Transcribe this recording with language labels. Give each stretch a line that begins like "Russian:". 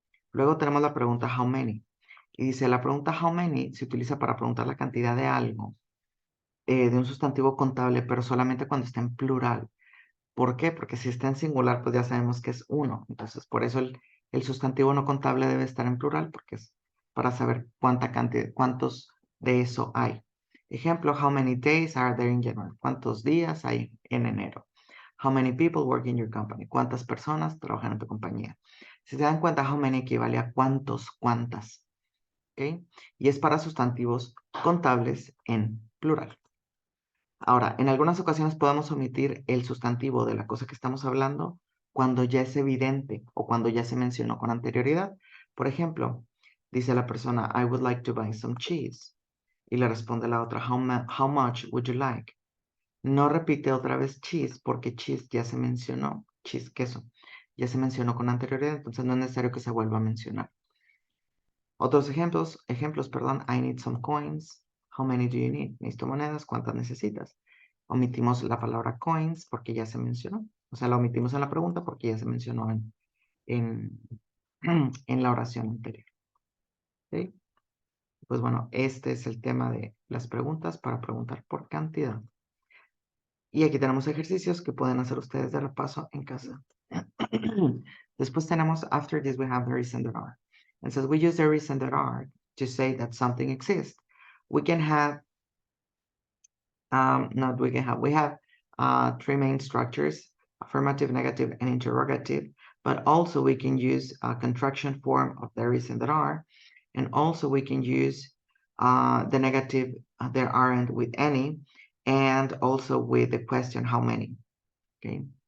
Spanish: Luego tenemos la pregunta how many. Y dice, la pregunta how many se utiliza para preguntar la cantidad de algo, de un sustantivo contable, pero solamente cuando está en plural. ¿Por qué? Porque si está en singular, pues ya sabemos que es uno. Entonces, por eso el sustantivo no contable debe estar en plural, porque es para saber cuánta cantidad, cuántos de eso hay. Ejemplo,
English: how many days are there in January?
Spanish: ¿Cuántos días hay en enero?
English: How many people work in your company?
Spanish: ¿Cuántas personas trabajan en tu compañía? Si se dan cuenta, how many equivale a cuántos, cuántas. ¿Ok? Y es para sustantivos contables en plural. Ahora, en algunas ocasiones podemos omitir el sustantivo de la cosa que estamos hablando cuando ya es evidente o cuando ya se mencionó con anterioridad. Por ejemplo, dice la persona,
English: I would like to buy some cheese.
Spanish: Y le responde la otra,
English: how much would you like?
Spanish: No repite otra vez cheese porque cheese ya se mencionó, cheese, queso, ya se mencionó con anterioridad, entonces no es necesario que se vuelva a mencionar. Otros ejemplos, perdón,
English: I need some coins. How many do you need?
Spanish: Necesito monedas, ¿cuántas necesitas? Omitimos la palabra coins porque ya se mencionó. O sea, la omitimos en la pregunta porque ya se mencionó en, en la oración anterior. ¿Okay? Pues bueno, este es el tema de las preguntas para preguntar por cantidad. Y aquí tenemos ejercicios que pueden hacer ustedes de repaso en casa. Después tenemos,
English: after this we have there is and there are. And since we use there is and there are to say that something exists, we can have, we have three main structures, affirmative, negative, and interrogative, but also we can use a contraction form of there is and there are, and also we can use the negative there aren't with any, and also with the question how many. Okay.